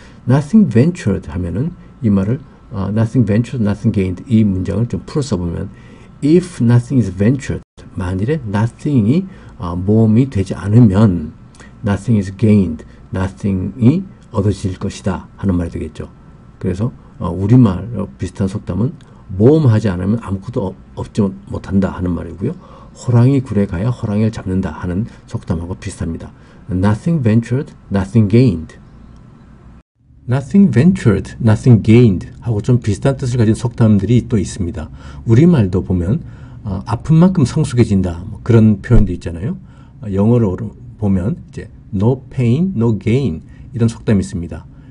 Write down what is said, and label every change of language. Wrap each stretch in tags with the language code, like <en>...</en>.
<ko>Nothing ventured 하면은 이 말을</ko> <en>nothing ventured, nothing gained</en> <ko>이 문장을 좀 풀어 써보면</ko> <en>if nothing is ventured</en> <ko>만일에 nothing이 모험이 되지 않으면</ko> <en>nothing is gained,</en> <ko>nothing이 얻어질 것이다 하는 말이 되겠죠. 그래서 우리말 비슷한 속담은 모험하지 않으면 아무것도 얻지 못한다 하는 말이고요. 호랑이 굴에 가야 호랑이를 잡는다 하는 속담하고 비슷합니다.</ko> <en>Nothing ventured, nothing gained.</en> <ko>Nothing ventured, nothing gained 하고 좀 비슷한 뜻을 가진 속담들이 또 있습니다. 우리말도 보면 아픈 만큼 성숙해진다 뭐 그런 표현도 있잖아요. 영어로 보면 이제</ko> <en>no pain, no gain</en> <ko>이런 속담이 있습니다.</ko>